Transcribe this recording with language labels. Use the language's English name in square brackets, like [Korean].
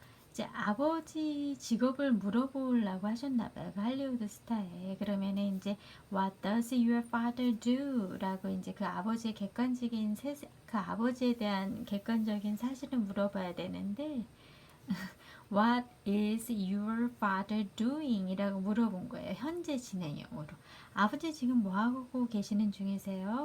[Korean] 이제 아버지 직업을 물어보려고 하셨나봐요. 그 할리우드 스타에. 그러면은 이제 [English] What does your father do? [Korean] 라고 이제 그 아버지의 객관적인 그 아버지에 대한 객관적인 사실을 물어봐야 되는데 [English] What is your father doing? [Korean] 이라고 물어본 거예요. 현재 진행형으로. 아버지 지금 뭐 하고 계시는 중이세요?